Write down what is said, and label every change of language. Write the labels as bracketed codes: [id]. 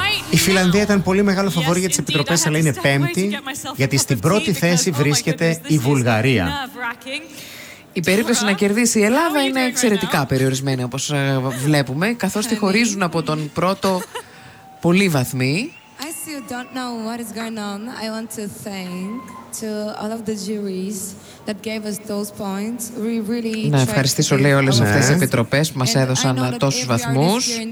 [el] Η Φιλανδία ήταν πολύ μεγάλο φαβορί για τις επιτροπές, αλλά είναι 5η, γιατί στην πρώτη θέση βρίσκεται η Βουλγαρία. Η περίπτωση να κερδίσει η Ελλάδα είναι εξαιρετικά περιορισμένη, όπως βλέπουμε, καθώς τη χωρίζουν από τον πρώτο πολύ βαθμοί. [en] I still don't know what is going on. I want to thank to all of the juries that gave us those points. We really [el] να ευχαριστήσω, λέει, όλες αυτές τις επιτροπές που μας έδωσαν τόσους βαθμούς.